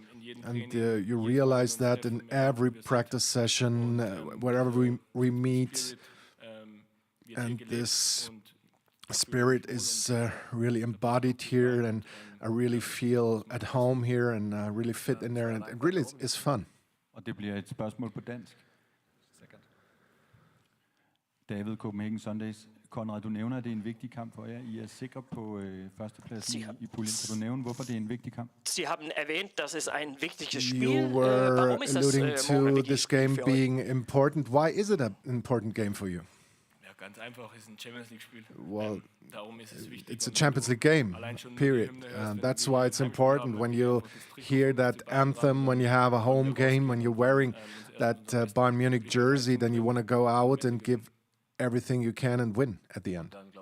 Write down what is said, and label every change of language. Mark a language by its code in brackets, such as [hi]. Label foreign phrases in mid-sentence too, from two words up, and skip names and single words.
[en] And you realize that in every practice session, wherever we meet. And this spirit is really embodied here, and I really feel at home here, and really fit in there, and it really is fun. [da] Og det bliver et spørgsmål på dansk. David, Copenhagen Sundays. Konrad, du nævner, at det er en vigtig kamp for jer. I er sikre på førstepladsen i puljen. Kan du nævne, hvorfor det er en vigtig kamp? [de] Sie haben erwähnt, dass es ein wichtiges Spiel. [en] You were alluding to this game being important. Why is it an important game for you? Well, it's a Champions League game, period. And that's why it's important. When you hear that anthem, when you have a home game, when you're wearing that Bayern Munich jersey, then you want to go out and give everything you can and win at the end.